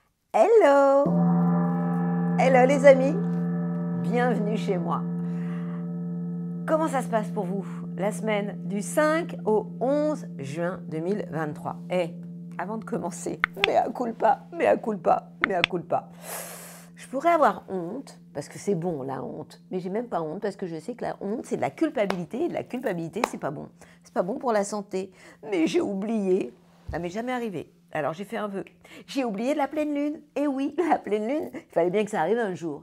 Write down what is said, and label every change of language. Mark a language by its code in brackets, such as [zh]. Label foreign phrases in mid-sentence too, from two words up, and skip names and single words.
[fr] Hello! Hello les amis! Bienvenue chez moi. Comment ça se passe pour vous la semaine du 5 au 11 juin 2023? Avant de commencer, [la] mea culpa, mea culpa, mea culpa. [fr] Je pourrais avoir honte, parce que c'est bon la honte, mais j'ai même pas honte parce que je sais que la honte c'est de la culpabilité, et de la culpabilité c'est pas bon. C'est pas bon pour la santé. Mais j'ai oublié, ça m'est jamais arrivé. Alors j'ai fait un vœu. J'ai oublié de la pleine lune. Et oui, la pleine lune, il fallait bien que ça arrive un jour.